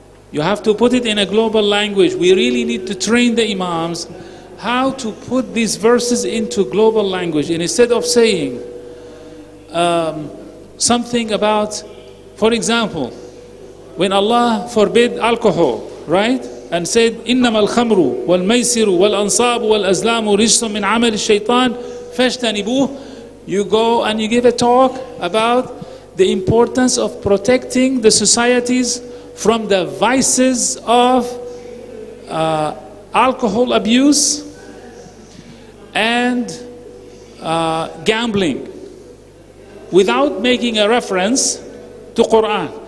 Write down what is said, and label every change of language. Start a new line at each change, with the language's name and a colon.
English: You have to put it in a global language. We really need to train the imams how to put these verses into global language. And instead of saying something about, for example, when Allah forbid alcohol, right? And said,
Arabic: إِنَّمَا الْخَمْرُ وَالْمَيْسِرُ وَالْأَنصَابُ وَالْأَزْلَامُ رِجْسٌ مِّنْ عَمَلِ الشَّيْطَانِ فَاجْتَنِبُوهُ.
English: You go and you give a talk about the importance of protecting the societies from the vices of alcohol abuse and gambling, without making a reference to Quran.